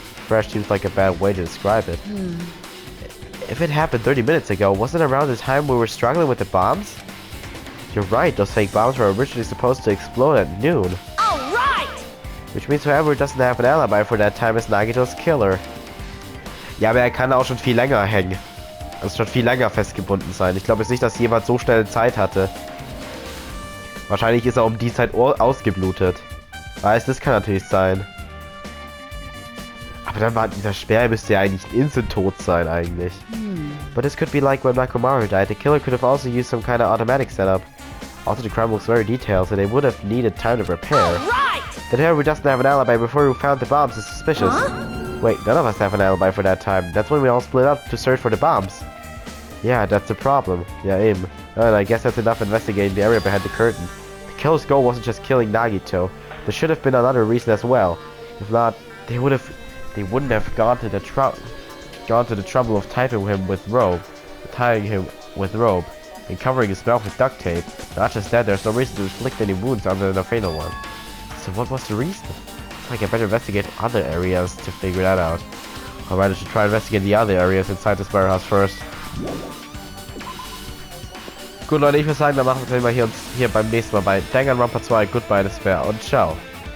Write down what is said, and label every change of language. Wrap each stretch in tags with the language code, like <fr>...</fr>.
<en>Fresh seems like a bad way to describe it. If it happened 30 minutes ago, wasn't it around the time we were struggling with the bombs? You're right, those fake bombs were originally supposed to explode at noon. Alright! Which means whoever doesn't have an alibi for that time is Nagito's killer.</en> <de>Ja, aber kann auch schon viel länger hängen. Also schon viel länger festgebunden sein. Ich glaube jetzt nicht, dass jemand so schnell Zeit hatte. Wahrscheinlich ist er um die Zeit ausgeblutet. Weißt, das kann natürlich sein. Aber dann war dieser Sperr müsste ja eigentlich instant tot sein eigentlich.</de> <en>But this could be like when Makomaru died. The killer could have also used some kind of automatic setup. Also the crime looks very detailed, so they would have needed time to prepare. Right! That whoever doesn't have an alibi before we found the bombs is suspicious. Wait, none of us have an alibi for that time. That's when we all split up to search for the bombs. Yeah, that's the problem. Yeah, aim. And I guess that's enough investigating the area behind the curtain. The killer's goal wasn't just killing Nagito. There should have been another reason as well. If not, they wouldn't have gone to the trouble of tying him with rope, and covering his mouth with duct tape. Not just that, there's no reason to inflict any wounds other than a fatal one. So what was the reason? It's like I better investigate other areas to figure that out. Alright, I should try investigate the other areas inside this warehouse first.</en> <de>Gut, Leute, ich würde sagen, dann machen wir hier beim nächsten Mal bei Danganronpa 2 Goodbye Despair und ciao.</de>